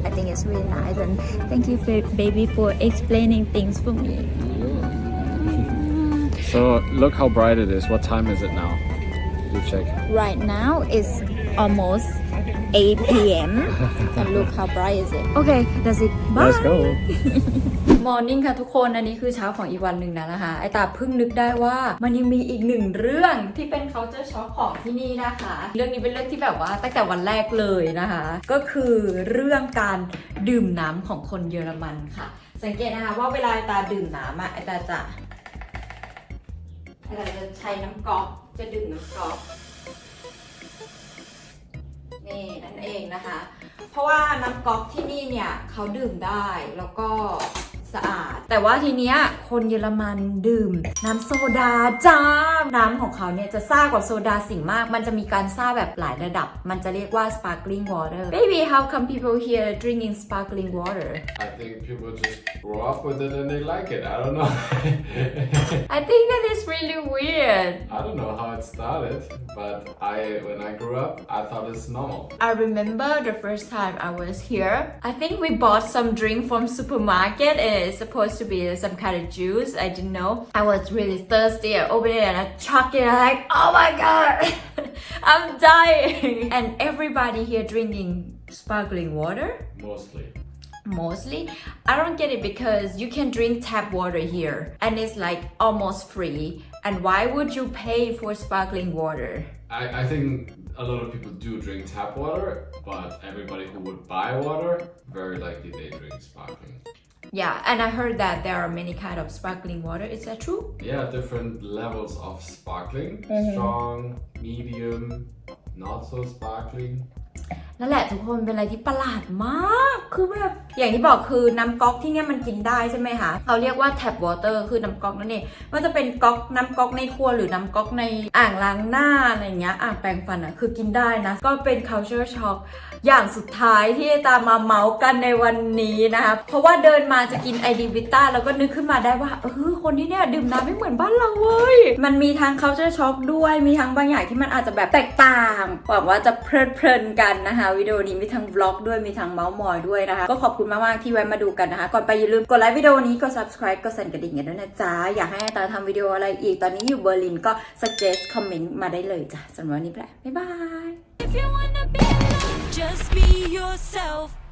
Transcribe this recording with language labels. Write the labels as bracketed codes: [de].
[en] I think it's really nice, and thank you, baby, for explaining things for me. So look how bright it is. What time is it now? You check. Right now it's almost 8 p.m. and look how bright is it. Okay, that's it. Bye. Let's go. [th] Morning ค่ะทุกคนอันนี้คือเช้าของอีกวันหนึ่งนะคะไอตาเพิ่งนึกได้ว่ามันยังมีอีกหนึ่งเรื่องที่เป็น culture shock ของที่นี่นะคะเรื่องนี้เป็นเรื่องที่แบบว่าตั้งแต่วันแรกเลยนะคะก็คือเรื่องการดื่มน้ำของคนเยอรมันค่ะสังเกตนะคะว่าเวลาไอตาดื่มน้ำไอตาจะใช้น้ำก๊อกจะดื่มน้ำก๊อก นี่นั่นเองนะคะเพราะว่าน้ำก๊อกที่นี่เนี่ยเขาดื่มได้แล้วก็สะอาดแต่ว่าทีเนี้ยคนเยอรมันดื่มน้ำโซดาจ้าน้ำของเขาเนี่ยจะซ่ากว่าโซดาสิ่งมากมันจะมีการซ่าแบบหลายระดับมันจะเรียกว่า sparkling water [en] baby how come people here drinking sparkling water I think people just grow up with it and they like it. I don't know. I think that is really weird I don't know how it started, but when I grew up, I thought it's normal. I remember the first time I was here I think we bought some drink from supermarket and it's supposed to be some kind of juice I didn't know I was really thirsty I opened it and I chucked it I'm like oh my god I'm dying and everybody here drinking sparkling water Mostly I don't get it because you can drink tap water here and it's like almost free and why would you pay for sparkling water I think a lot of people do drink tap water, but everybody who would buy water, very likely they drink sparkling. Yeah, and I heard that there are many kind of sparkling water. Is that true? Yeah, different levels of sparkling. Strong, medium, not so sparkling. [th] นั่นแหละทุกคนเป็นอะไรที่ประหลาดมากคือแบบอย่างที่บอกคือน้ำก๊อกที่เนี่ยมันกินได้ใช่ไหมคะเขาเรียกว่า tap water คือน้ำก๊อกนั่นเองว่าจะเป็นก๊อกน้ำก๊อกในครัวหรือน้ำก๊อกในอ่างล้างหน้าอะไรเงี้ยอ่างแปรงฟันอ่ะคือกินได้นะก็เป็น culture shock อย่างสุดท้ายที่ตามมาเมาส์กันในวันนี้นะคะเพราะว่าเดินมาจะกินไอดีวิต้าแล้วก็นึกขึ้นมาได้ว่า คนที่เนี่ยดื่มน้ำไม่เหมือนบ้านเราเว้ยมันมีทั้ง culture shock ด้วยมีทั้งบางอย่างที่มันอาจจะแบบแตกต่างหวังว่าจะเพลินกันนะคะวิดีโอนี้มีทั้งวล็อกด้วยมีทั้งเมาส์มอยด้วยนะคะก็ขอบคุณมากๆที่แวะมาดูกันนะคะก่อนไปอย่าลืมกดไลค์วิดีโอนี้กด subscribe กดสั่นกระดิ่งกันด้วยนะจ๊ะอยากให้ตาทำวิดีโออะไรอีกตอนนี้อยู่เบอร์ลินก็ suggest comment มาได้เลยจ้ะสำหรับวันนี้ไปแล้วบ๊ายบาย [en] If you wanna be alone, just be yourself.